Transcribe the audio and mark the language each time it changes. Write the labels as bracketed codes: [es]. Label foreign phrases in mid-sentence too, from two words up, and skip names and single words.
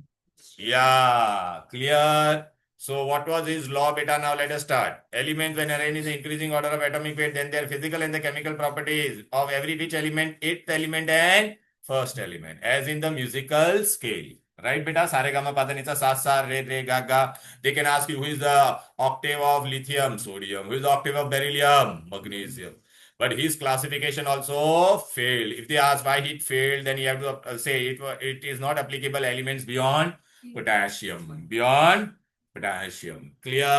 [en] Yeah, clear. So what was his law, beta? Now let us start. Elements when arranged in the increasing order of atomic weight, then their physical and the chemical properties of every which element, eighth element and first element, as in the musical scale. Right, beta? Sare gama padanita sa sa re re ga ga. They can ask you who is the octave of lithium, sodium. Who is the octave of beryllium, magnesium. But his classification also failed. If they ask why it failed, then you have to say it is not applicable elements beyond potassium. Beyond potassium. Clear?